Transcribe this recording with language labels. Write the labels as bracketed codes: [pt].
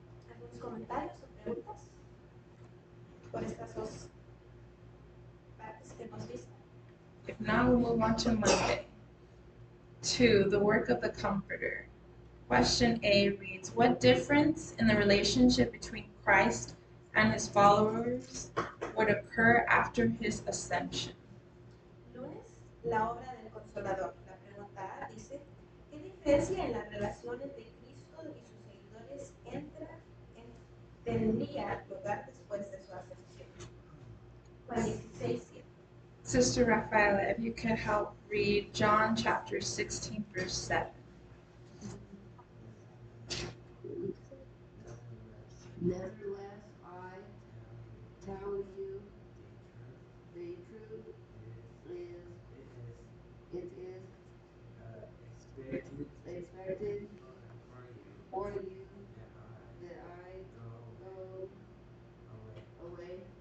[es] ¿Algunos comentarios o preguntas por estas dos partes que hemos visto? [en] If not, we'll move on to Monday. 2, the work of the Comforter. Question A reads, what difference in the relationship between Christ and his followers would occur after his ascension? [es] Lunes, la obra del Consolador. La pregunta A dice, ¿qué diferencia en la relación entre Cristo y sus seguidores tendría lugar después de su ascensión? Juan 16:7. [en] Sister Rafaela, if you could help read John chapter 16, verse 7. Nevertheless, I tell you the truth is, it is expected for you that I go away.